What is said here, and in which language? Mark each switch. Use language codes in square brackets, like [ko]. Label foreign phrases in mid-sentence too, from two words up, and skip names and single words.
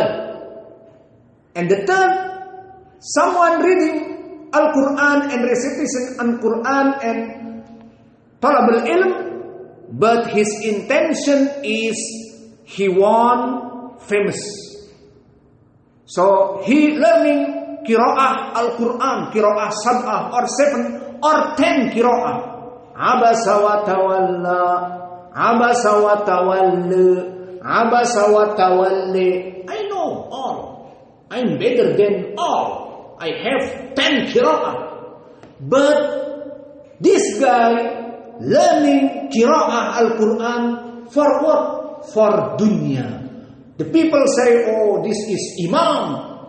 [en] And the third, someone reading Al-Quran and recitation Al-Quran and [ar] طلب العلم, [en] but his intention is he want famous. So he learning [ar] قراءة القرآن, قراءة سبعة [en] or 7 or 10 qiraah. [ar] عبس وتولى، عبس وتولى، عبس وتولى. [en] I know all. I'm better than all. I have 10 qiraah. But this guy learning [ar] قراءة القرآن [en] for what? For dunya. The people say, oh, this is imam.